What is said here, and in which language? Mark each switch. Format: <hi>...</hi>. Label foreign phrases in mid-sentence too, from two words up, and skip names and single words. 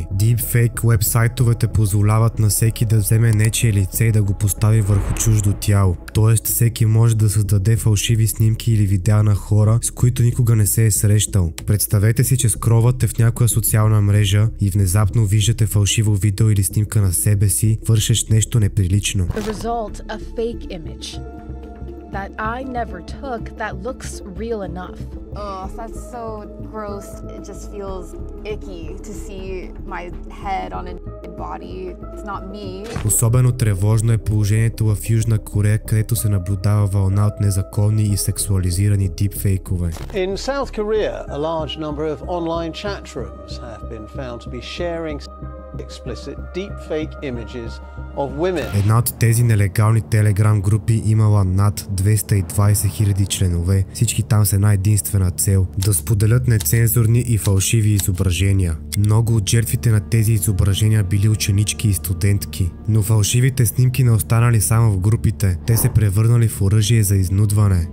<bg>Deepfake уебсайтовете позволяват на всеки да вземе нечие лице и да го постави върху чуждо тяло. Тоест всеки може да създаде фалшиви снимки или видеа на хора, с които никога не се е срещал. Представете си, че скролвате в някоя социална мрежа и внезапно виждате фалшиво видео или снимка на себе си, вършещ нещо неприлично.</bg> <en>The result, a fake image that I never took that looks real enough. Oh, that's so gross. It just feels icky to see my head on a body. It's not me.</en> <bg>Особено тревожно е положението в Южна Корея, където се наблюдава вълна от незаконни и сексуализирани дипфейкове.</bg> <en>In South Korea, a large number of online chat rooms have been found to be sharing explicit deepfake images of women.</en> <bg>Една от тези нелегални телеграм групи имала над 220 000 членове. Всички там с една единствена цел – да споделят нецензурни и фалшиви изображения. Много от жертвите на тези изображения били ученички и студентки. Но фалшивите снимки не останали само в групите. Те се превърнали в оръжие за изнудване.</bg>